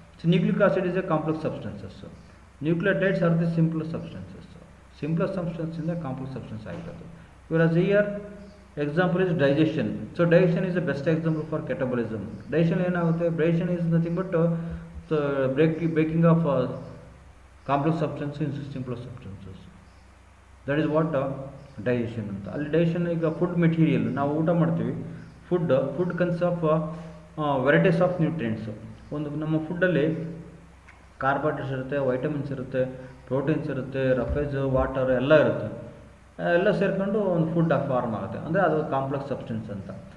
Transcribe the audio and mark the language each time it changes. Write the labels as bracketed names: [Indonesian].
[English] So nucleic acid is a complex substances. Nucleotides are the simpler substances. [Kannada] Simpler ಸಬ್ಸ್ಟೆನ್ಸಿಂದ complex substance ಆಗಿರೋದು. [English] Whereas here example is digestion. So digestion is the best example for catabolism. Digestion ಏನಾಗುತ್ತೆ, digestion is nothing but breaking of complex substances into simpler substances. That is what digestion ಅಂತ. [Kannada] ಅಲ್ಲಿ digestion ಈಗ food material ನಾವು ಊಟ ಮಾಡ್ತೀವಿ, [English] Food consists of varieties of nutrients. [Kannada] ಒಂದು ನಮ್ಮ ಫುಡ್ಡಲ್ಲಿ ಕಾರ್ಬೋಹೈಡ್ರೇಟ್ಸ್ ಇರುತ್ತೆ, ವೈಟಮಿನ್ಸ್ ಇರುತ್ತೆ, ಪ್ರೋಟೀನ್ಸ್ ಇರುತ್ತೆ, ರಫೇಜ್, ವಾಟರ್ ಎಲ್ಲ ಇರುತ್ತೆ. ಎಲ್ಲ ಸೇರಿಕೊಂಡು ಒಂದು ಫುಡ್ ಫಾರ್ಮ್ ಆಗುತ್ತೆ, ಅಂದರೆ ಅದು ಕಾಂಪ್ಲೆಕ್ಸ್ ಸಬ್ಸ್ಟೆನ್ಸ್ ಅಂತ.